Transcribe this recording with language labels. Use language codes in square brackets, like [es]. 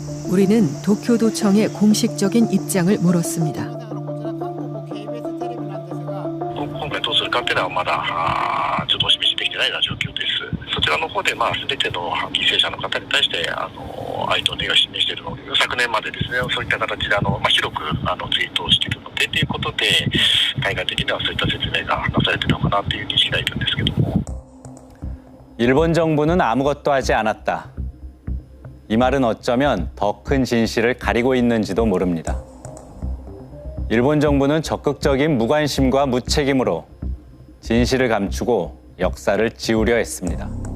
[ko] 우리는 도쿄도청에 공식적인 입장을 물었습니다. [ja] 今回どうするかっていうのはまだちょっとお示しできてないような状況です。そちらの方で全ての犠牲者の方に対して哀悼の意を示しているので、昨年までですね、そういった形で広くツイートをしているのでということで、対外的にはそういった説明がなされているのかなという認識がいるんですけども。 [ko] 일본 정부는 아무것도 하지 않았다. 이 말은 어쩌면 더 큰 진실을 가리고 있는지도 모릅니다. 일본 정부는 적극적인 무관심과 무책임으로 진실을 감추고 역사를 지우려 했습니다.